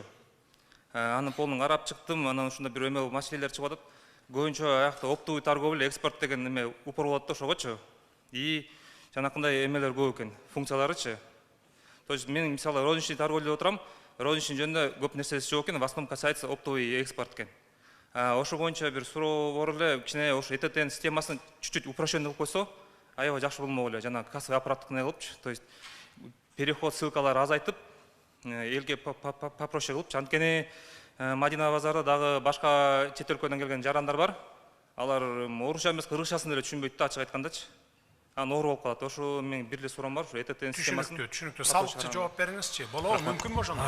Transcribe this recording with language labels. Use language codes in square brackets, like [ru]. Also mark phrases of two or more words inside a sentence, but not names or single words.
[ky] Аны полнун карап чыктым, анан ушунда бир эме маселелер чыгып атат. Көбүнчө аякта [ru] оптовый торговля, [ky] экспорт деген эме упор болот да ошогочу. И жанакындай эмелер көп экен, функцияларычы. [ru] То есть [ky] мен мисалы [ru] розничный торговля [ky] отурам, розничный жөнүндө көп нерсеси жок экен, [ru] в основном касается оптовый экспорт экен. [ky] Ошо боюнча бир суроо бар эле, кичине ошо ЭТТН системасын [ru] чуть-чуть упрощенный [ky] кылып койсо, аябай жакшы болмок эле. Жана кассовый аппараттык не кылыпчы, [ru] то есть переход [ky] ссылкалары азайтып, элге попроще кылып, анткени Мадина базарда дагы башка чет өлкөдөн келген жарандар бар. Алар орусча эмес, кыргызчасын деле түшүнбөйт да, ачык айткандачы. Анан оор болуп калат. Ошо мен бир эле суроом бар, ушу ЭТТН системасын. Түшүнүктүү. Салыкчы жооп бериңизчи. Болобу, мүмкүнбү ошондой?